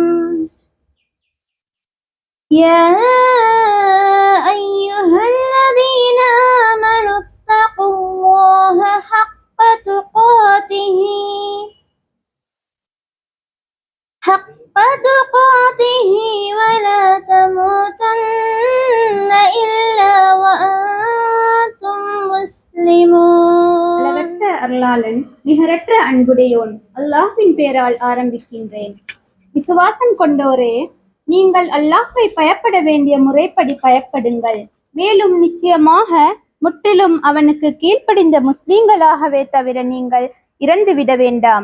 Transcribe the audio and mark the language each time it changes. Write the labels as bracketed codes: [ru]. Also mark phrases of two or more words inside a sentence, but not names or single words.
[ar] يا أيها الذين آمنوا اتقوا الله حق تقاته ولا تموتن إلا وأنتم مسلمون. [ta] அளவற்ற அருளாளன் நிகரற்ற அன்புடையோன் அல்லாஹ்வின் பெயரால் ஆரம்பிக்கின்றேன். விசுவாசம் கொண்டோரே, நீங்கள் அல்லாஹ்வை பயப்பட வேண்டிய முறைப்படி பயப்படுங்கள். மேலும் நிச்சயமாக முற்றிலும் அவனுக்கு கீழ்ப்படிந்த முஸ்லிம்களாகவே தவிர நீங்கள் இறந்துவிட வேண்டாம்.